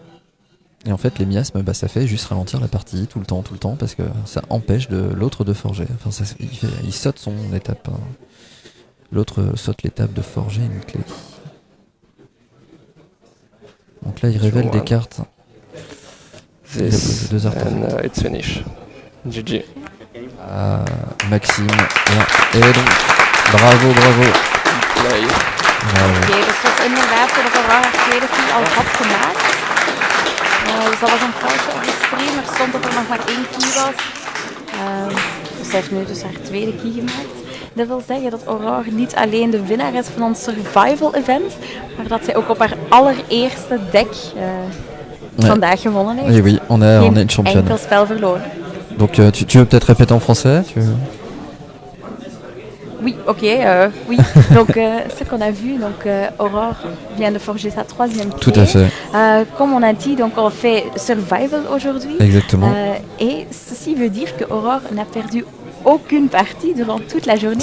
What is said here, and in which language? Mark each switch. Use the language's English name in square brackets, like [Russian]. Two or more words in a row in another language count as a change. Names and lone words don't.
[French] Et en fait, les miasmes, ça fait juste ralentir la partie tout le temps, parce que ça empêche l'autre de forger. Enfin, il saute son étape. Hein. L'autre saute l'étape de forger une clé. Donc là, il révèle des cartes. Il a This posé 2 artefacts. [English] and it's finished. [French] GG. Maxime. Et donc, bravo. Play. Bravo. [Dutch] Oké, dus dat was inderdaad dat Aurora haar tweede key al had gemaakt. Dus dat was een foutje op de stream. Er stond dat er nog maar 1 key was. Dus zij heeft nu dus haar tweede key gemaakt. Dat wil zeggen dat Aurora niet alleen de winnaar is van ons survival event, maar dat zij ook op haar allereerste deck vandaag gewonnen heeft. [French] Et oui, on a une championne. [Dutch] Enkel spel verloren. [French] Donc tu veux peut-être répéter en français Oui, ok, oui. Donc, ce qu'on a vu, donc Aurore vient de forger sa 3e clé. Tout à fait. Comme on a dit, donc on fait survival aujourd'hui. Exactement. Et ceci veut dire que Aurore n'a perdu aucune partie durant toute la journée.